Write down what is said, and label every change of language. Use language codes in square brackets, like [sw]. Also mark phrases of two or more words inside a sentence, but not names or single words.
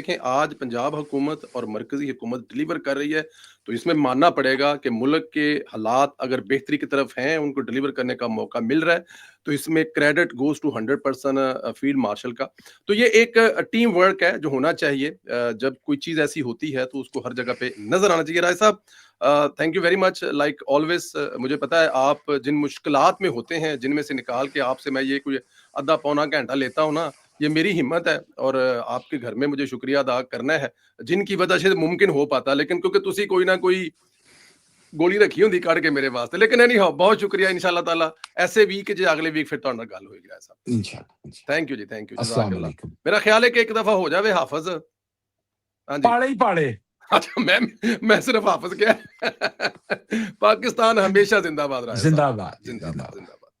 [ur] دیکھیں آج پنجاب حکومت اور مرکزی حکومت ڈلیور کر رہی ہے تو اس میں ماننا پڑے گا کہ ملک کے حالات اگر بہتری کی طرف ہیں، ان کو ڈلیور کرنے کا موقع مل رہا ہے، تو اس میں [en] credit goes to [ur] 100% فیلڈ مارشل کا. تو یہ ایک [en] team work [ur] ہے جو ہونا چاہیے. جب کوئی چیز ایسی ہوتی ہے تو اس کو ہر جگہ پہ نظر آنا چاہیے. [en] رائے صاحب thank you very much. like always [ur] مجھے پتا ہے آپ جن مشکلات میں ہوتے ہیں، جن میں سے نکال کے آپ سے میں یہ کوئی آدھا پونا گھنٹہ لیتا ہوں نا، یہ میری ہمت ہے اور آپ کے گھر میں مجھے شکریہ ادا کرنا ہے جن کی وجہ سے ممکن ہو پاتا. [pa] لیکن کیونکہ تسی کوئی نہ کوئی گولی رکھی ہوندی کڑ کے میرے واسطے. لیکن اینی ہاؤ بہت شکریہ. [ar] انشاءاللہ تعالی [pa] ایسے ویک جی اگلے ویک پھر تہاڈے نال گل ہوئے گی. صاحب انشاءاللہ. [en] thank you جی، thank you, جزاک [ar] السلام اللہ. علیکم. [pa] میرا خیال ہے کہ ایک دفعہ ہو جاوے حافظ. ہاں جی، پاڑے ہی پاڑے. [ur] اچھا میں صرف حافظ کیا پاکستان ہمیشہ زندہ باد رہا ہے. زندہ صاحب باد، زندہ زندہ باد، باد. زندہ باد.